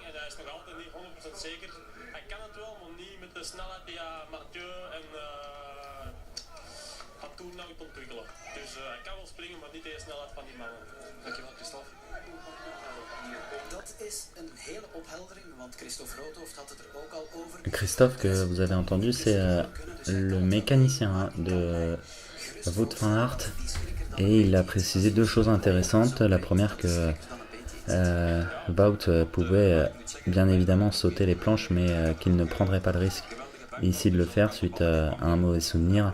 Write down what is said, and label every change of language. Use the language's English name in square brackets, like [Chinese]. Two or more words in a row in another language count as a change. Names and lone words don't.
[Dutch] En hij is nog altijd niet 100% zeker. Hij kan het wel, maar niet met de snelheid die Mathieu en Hatour nou ontwikkelen. Dus hij kan wel springen, maar niet de snelheid van die mannen. Dankjewel, Christophe. Dat is een hele opheldering, want Christophe Roodhoofd had het er ook al over. [French] Christophe, que vous avez entendu, c'est le mécanicien de Wout van Aert. Et il a précisé deux choses intéressantes. La première, que Wout pouvait bien évidemment sauter les planches, mais qu'il ne prendrait pas le risque ici de le faire suite à un mauvais souvenir.